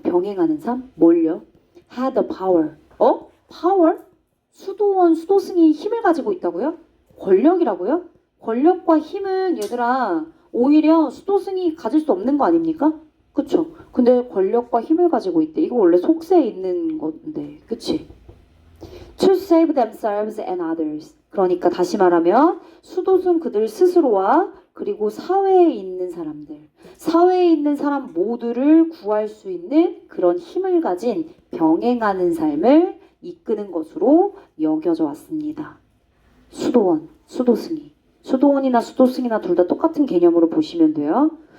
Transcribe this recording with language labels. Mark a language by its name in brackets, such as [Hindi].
[Korean] 병행하는 삶? 뭘요? [English] had the power. power? [Korean] 수도승이 힘을 가지고 있다고요? 권력이라고요? 권력과 힘은 얘들아 오히려 수도승이 가질 수 없는 거 아닙니까? 그쵸? 근데 권력과 힘을 가지고 있대. 이거 원래 속세에 있는 건데, 그치? [English] To save themselves and others. [Korean] 그러니까 다시 말하면 수도승 그들 스스로와 그리고 사회에 있는 사람들, 사회에 있는 사람 모두를 구할 수 있는 그런 힘을 가진 병행하는 삶을 이끄는 것으로 여겨져 왔습니다. 수도원, 수도승이. 수도원이나 수도승이나 둘 다 똑같은 개념으로 보시면 돼요.